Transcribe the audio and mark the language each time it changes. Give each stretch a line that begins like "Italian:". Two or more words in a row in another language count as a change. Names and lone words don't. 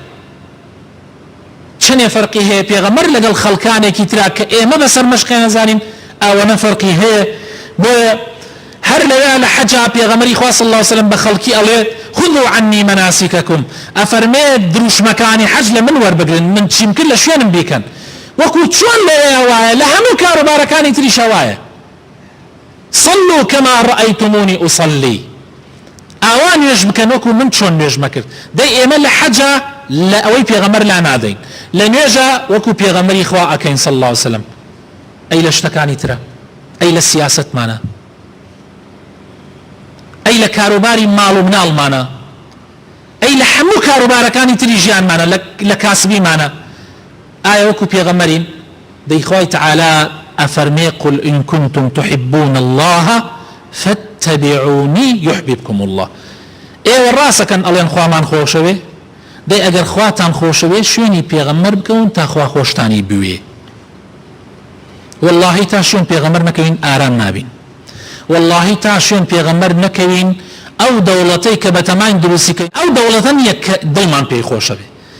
Central Kurdish: چنێ فەرقی هەیە پێغەمبەر لەگەڵ خەڵکانێکی ترا کە ئێمە بەسەر مەشقی نەزانین، ئەوەنە فەرقی هەیە. بۆیە هەر لەوێ لە حەجا پێغەمبەری خوا
Arabic: صلی الله عليه وسلم
Central Kurdish: بە خەڵکی ئەڵێ
Arabic: خذوا عنی مناسککم،
Central Kurdish: ئەفەرمێ دروشمەکانی حەج لە من وەربگرن، من چیم کرد لە شوێنم بیکەن، وەکو چۆن لەوێ وایە لە هەموو کاروبارەکانی تریشە وایە.
Arabic: صلوا كما رأيتموني أصلي،
Central Kurdish: ئاوا نوێژ بکەن وەکو من چۆن نوێژمە کرد. دەی ئێمە لە حەجە لە ئەوەی پێغەمبەر لا نادەین، لە نوێژە وەکو پێغەمبەری خوا ئەکەین
Arabic: صلی الله عليه وسلم.
Central Kurdish: ئەی لە شتەکانی ترە، ئەی لە سیاسەتمانە، ئەی لە کاروباری ماڵ و مناڵمانە، ئەی لە هەموو کاروبارەکانی تری ژیانمانە، لە کاسبیمانە، ئایا وەکو پێغەمبەرین؟ دەی خوای تعالی ئەفەرمێ
Arabic: قل إن كنتم تحبون الله فاتبعوني يحببكم الله.
Central Kurdish: ئێوە ڕاستەکەن ئەڵێن خوامان خۆشەوێ، دەی ئەگەر خواتان خۆشەوێ شوێنی پێغەمبەر بکەون تا خوا خۆشتانی بوێ. واللهی تا شوێن پێغەمبەر نەکەوین ئارام نابین، واللهی تا شوێن پێغەمبەر نەکەوین ئەو دەوڵەتەی کە بەتەمای دروستیکەین ئەو دەوڵەتە نیە کە دڵمان پێی خۆشە بێ.